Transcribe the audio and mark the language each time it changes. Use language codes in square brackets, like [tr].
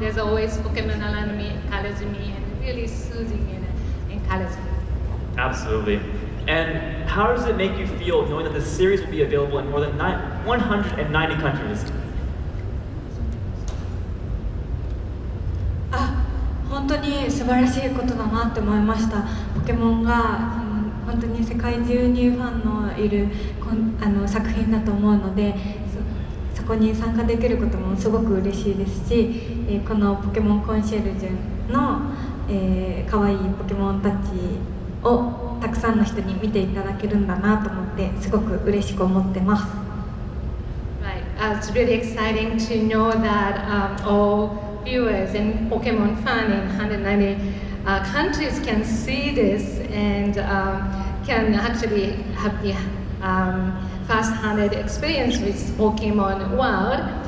[en] There's always Pokemon around me, encouraging me, and really soothing and encouraging me. Absolutely. And how does it make you feel knowing that this series will be available in more than 190 countries? [ja] 本当に素晴らしいことだなって思いました。ポケモンが本当に世界中にファンのいる作品だと思うので、そこに参加できることもすごく嬉しいですし、このポケモンコンシェルジュの可愛いポケモンたちをたくさんの人に見ていただけるんだなと思ってすごく嬉しく思ってます。 [en] Right, it's really exciting to know that all viewers and Pokemon fans in 190 countries can see this and can actually have the first-hand experience with Pokemon world.